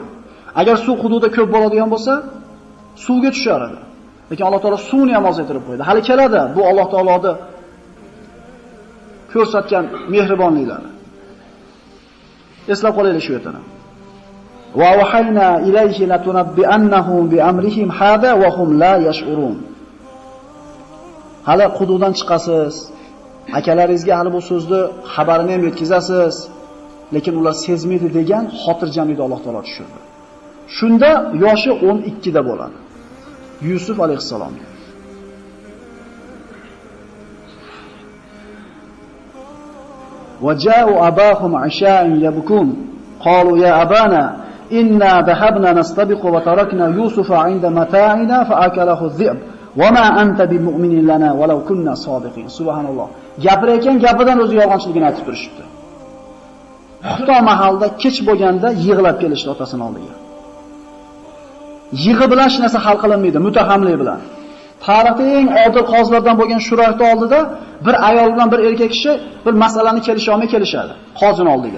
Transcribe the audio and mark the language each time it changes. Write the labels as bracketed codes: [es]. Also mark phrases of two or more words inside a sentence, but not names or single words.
[uz] Agar suv quduqda ko'p bo'ladigan bo'lsa, suvga tushar edi. Lekin Alloh taolo suvni ham ozaytirib qo'ydi. Hali keladi bu Alloh taoloning ko'rsatgan mehribonliklari. Eslab qolaylik shu yerdan. [ar] وأوحينا إليه لتنبئنهم بأمرهم هذا وهم لا يشعرون. [uz] Hali quduqdan chiqasiz. Akalaringizga hali bu so'zni xabarini ham yetkazasiz. Lekin ular sezmaydi degan xotirjamlikni Alloh taolo tushirdi. Shunda yoshi 12 da bo'ladi. Yusuf alayhisalom. [ar] وجاءوا أباهم عشاء يبكون قالوا يا أبانا إنا ذهبنا نستبق وتركنا يوسف عند متاعنا فأكله الذئب وما أنت بمؤمن لنا ولو كنا صادقين. سبحان الله. [uz] Gapirayotgan gapidan o'zi yolg'onchiligini aytib turishibdi. Xufto mahalda kech bo'lganda yig'lab kelishdi otasining oldiga. Yig'i bilan hech narsa hal qilinmaydi, mutahamlik bilan. Tarixda eng odil qozilardan bo'lgan Shurayhni oldida bir ayol bilan bir erkak kishi bir masalani kelisha olmay kelishadi qozining oldiga.